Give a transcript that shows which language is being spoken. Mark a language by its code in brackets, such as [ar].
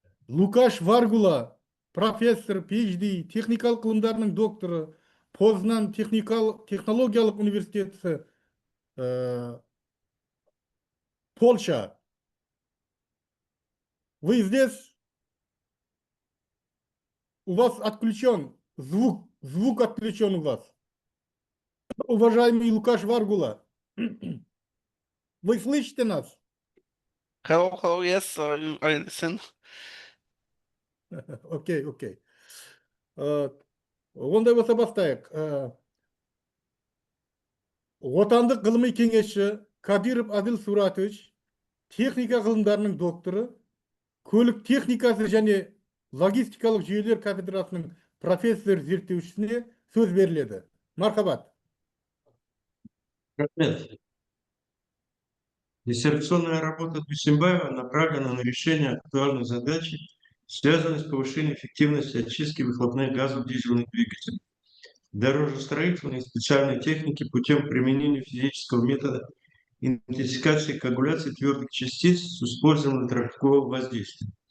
[kk] Лукаш Варгула, профессор, PhD, техникалық ғылымдарының докторы, Познан технологиялық университеті, Польша. [ru] Вы здесь? У вас отключен звук отключен у вас. Уважаемый Лукаш Варгула, вы слышите нас? [en] Hello, yes, I listen. [kk] Окей. Ондай болса бастайық. Отандық ғылыми кеңесші Кадиров Адил Суратович, техника ғылымдарының докторы, көлік техникасы және логистикалық жүйелер кафедрасының профессор зерттеушісіне сөз беріледі. Мархабат. [ru] Диссертационная работа Дусимбаева направлена на решение актуальной задачи, связанной с повышением эффективности очистки выхлопных газов дизельных двигателей, дорожестроительной и специальной техники путем применения физического метода интенсификации коагуляции твердых частиц с использованием трофикового воздействия.